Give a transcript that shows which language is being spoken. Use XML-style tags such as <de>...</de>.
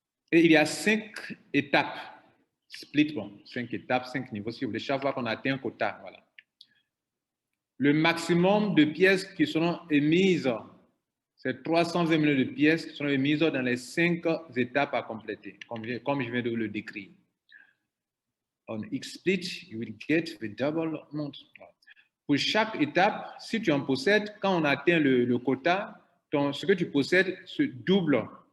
<fr>Et il y a 5 étapes. Split, bon, 5 étapes, 5 niveaux, si vous voulez, chaque fois qu'on atteint un quota, voilà. Le maximum de pièces qui seront émises, c'est 320 millions de pièces qui seront émises dans les 5 étapes à compléter, comme je viens de le décrire.</fr> <en>On each split, you will get the double amount.</en> <fr>Pour chaque étape, si tu en possèdes, quand on atteint le quota, ce que tu possèdes se double.</fr>